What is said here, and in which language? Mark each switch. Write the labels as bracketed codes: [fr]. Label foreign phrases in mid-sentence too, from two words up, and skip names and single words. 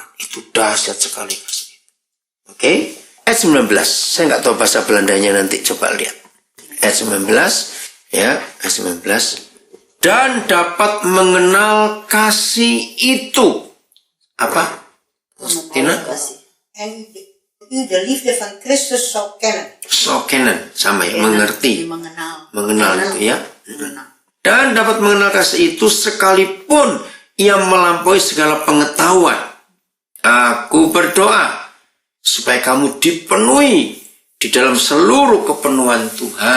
[id] Itu dahsyat sekali kasih itu. Oke? Ayat 19. Saya nggak tahu bahasa Belandanya nanti. Coba lihat. Ayat 19. Ya, ayat 19. Dan dapat mengenal kasih itu. Apa? Tina? Kasih. [nl] En u de liefde van Christus zou kennen. So kennen. [id] Sama ya, mengerti. Mengenal. Mengenal itu ya. Dan dapat mengenal kasih itu sekalipun ia melampaui segala pengetahuan. Aku berdoa supaya kamu dipenuhi di dalam seluruh kepenuhan Tuhan.